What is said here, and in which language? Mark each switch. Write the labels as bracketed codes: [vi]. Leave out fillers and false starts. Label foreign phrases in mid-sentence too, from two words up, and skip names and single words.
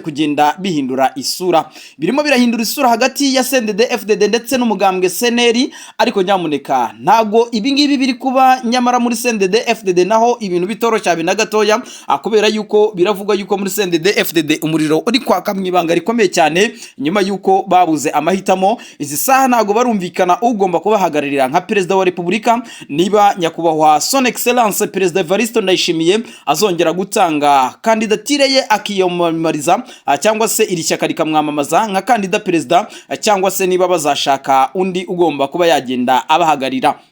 [rw] kugenda bihindura isura birimo birahindura isura hagati ya CNDD FDD ndetse n'umugambwe CNL ariko nyamuneka ntago ibingibi biri kuba nyamara muri CNDD FDD naho ibintu bitoroshye habe na gatoya akubera yuko biravugwa yuko muri CNDD FDD umuriro uri kwaka mwibanga rikomeye cyane nyuma yuko babuze amahitamo izi saha ntago barumvikana ugomba kubahagararira nka Perezida wa Repubulika niba nyakubahwa [fr] Son Excellence [rw] Perezida Evariste Ndayishimiye azongera gutanga kandidatire ye akiyamamariza cyangwa se iri shyaka rikamwamamaza nka kandida perezida cyangwa se niba bazashaka undi ugomba kuba yagenda abahagarira.